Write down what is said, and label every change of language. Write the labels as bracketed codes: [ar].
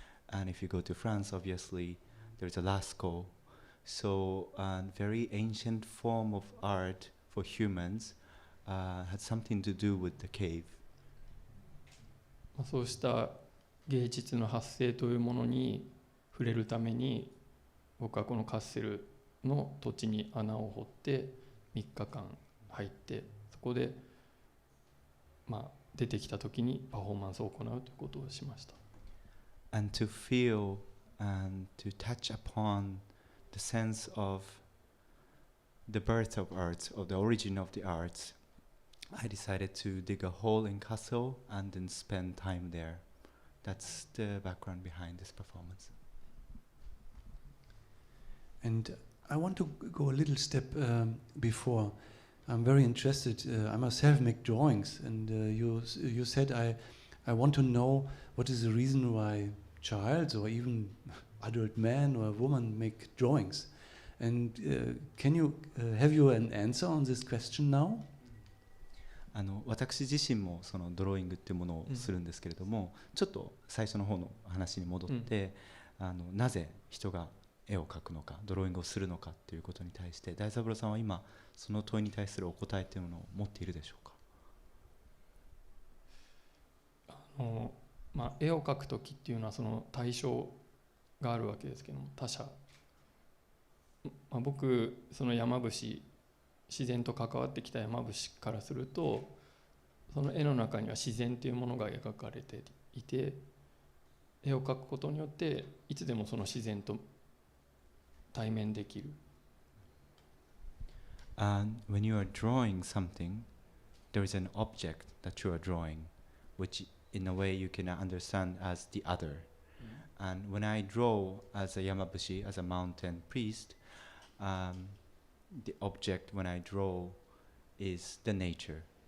[en] And if you go to France, obviously, there's a Lascaux. So a very ancient form of art for humans had something to do with the cave. [ja] そうした芸術の発生というものに触れるために僕はこのカッセルの土地に穴を掘って3日間入ってそこで出てきた時にパフォーマンスを行うということをしました。 [en] And to feel and to touch upon the sense of the birth of arts, or the origin of the arts, I decided to dig a hole in Kassel and then spend time there. That's the background behind this performance. And I want to go a little step before. I'm very interested. I myself make drawings, and you said I want to know what is the reason why child or even adult man or woman make drawings. And can you have you an answer on this question now? [ja] 私自身もそのドローイングっていうものをするんですけれども、ちょっと最初の方の話に戻って、なぜ人が絵を描くのか、ドローイングをするのかっていうことに対して大三郎さんは今その問いに対するお答えというものを持っているでしょうか？絵を描くときっていうのはその対象があるわけですけども、他者、僕その山伏自然と関わってきた山伏からするとその絵の中には自然というものが描かれていて、絵を描くことによっていつでもその自然と対面できる。 [en] And when you are drawing something, there is an object that you are drawing, which in a way you can understand as the other. And when I draw as a Yamabushi, as a mountain priest, the object when I draw is the nature.